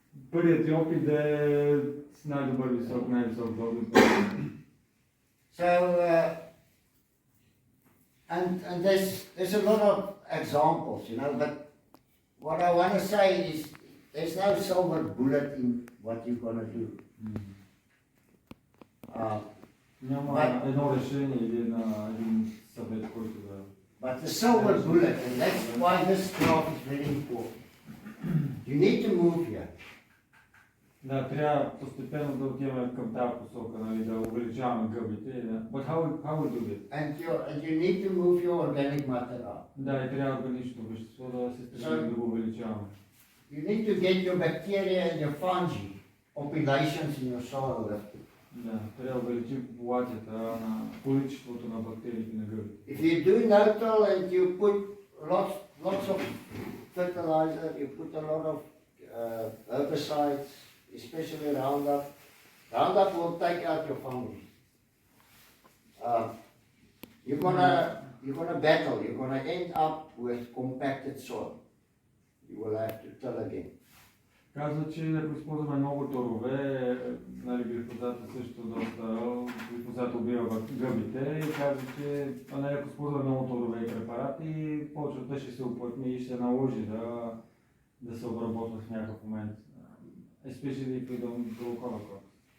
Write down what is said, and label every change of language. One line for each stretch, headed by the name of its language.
Bulgarian: Първият ти опит да е с най-добър висок, най-висок добив.
English: So, and there's a lot of examples, you know, but what I want to say is there's no silver bullet in what you're going to do.
Bulgarian: Няма едно решение или един съвет, който да...
English: But the silver bullet, and that's why this crop is very important. You need to move here.
Bulgarian: Да, трябва постепенно да отиваме към тази посока, нали, да увеличаваме гъбите.
English: But how we do it? And you need to move your organic matter up.
Bulgarian: Да, и трябва органичното вещество да се стремим да го увеличаваме.
English: You need to get your bacteria and your fungi populations in your soil lifted.
Bulgarian: Да, трябва да увеличим популацията на количеството на бактериите на гъбите.
English: If you do no-till and you put lots of fertilizer, you put a lot of herbicides, especially Roundup. Roundup will take out your fungi. You're gonna battle. You're gonna end up with compacted soil. You will have to till again.
Bulgarian: Казва, че ако използваме много торове, нали, глифозата също доста, глифозат убива гъбите и казва, че ако използваме много торове и препарати, почвата ще се оплътни и ще се наложи да се обработва в някакъв момент.
English: Especially if we don't grow cover crops.